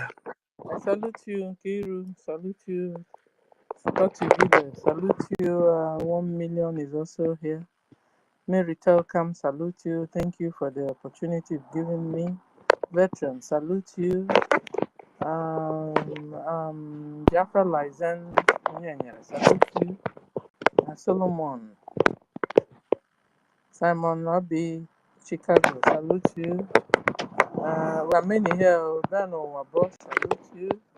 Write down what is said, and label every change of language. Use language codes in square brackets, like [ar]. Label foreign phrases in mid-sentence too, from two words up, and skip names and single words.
[en] I salute you, Kiru. Salute you, Scotty Villa. Salute you. 1 million is also here. Mary Telcam, salute you. Thank you for the opportunity you've given me. Veteran, salute you. Biafra Lizen, salute you. Solomon, Simon Obi, Chicago, salute you. We are many here. Dano Wabo, salute you.